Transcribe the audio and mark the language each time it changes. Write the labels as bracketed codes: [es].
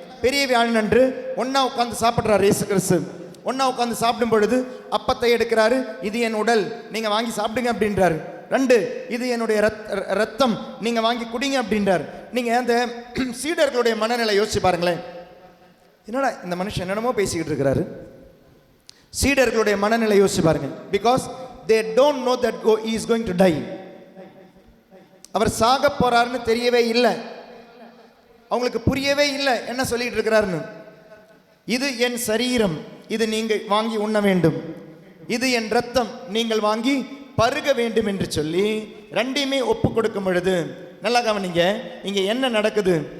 [ta] பெரிய வியாழன் அன்று ஒன்னா உட்காந்து சாப்பிட்றாரு இயேசு கிறிஸ்து. ஒன்னா உட்காந்து சாப்பிடும் பொழுது அப்பத்தை எடுக்கிறாரு. இது என் உடல், நீங்க வாங்கி சாப்பிடுங்க அப்படின்றாரு. 2, இது என்னுடைய ரத்தம், நீங்க வாங்கி குடிங்க அப்படின்றாரு. நீங்க அந்த சீடர்களுடைய மனநிலை யோசிச்சு பாருங்களேன். என்னடா இந்த மனுஷன் என்னென்னமோ பேசிக்கிட்டு இருக்கிறாரு. சீடர்களுடைய மனநிலை யோசிச்சு பாருங்க. [en] Because they don't know that he is going to die. [ta] அவர் சாக போறாருன்னு தெரியவே இல்லை. அவங்களுக்கு புரியவே இல்லை என்ன சொல்லிட்டு இருக்கிறாருன்னு. இது என் சரீரம், இது நீங்கள் வாங்கி உண்ண வேண்டும். இது என் ரத்தம், நீங்கள் வாங்கி பருக வேண்டும் என்று சொல்லி 2மே ஒப்பு கொடுக்கும் பொழுது நல்லா கவனிங்க, இங்க என்ன நடக்குது?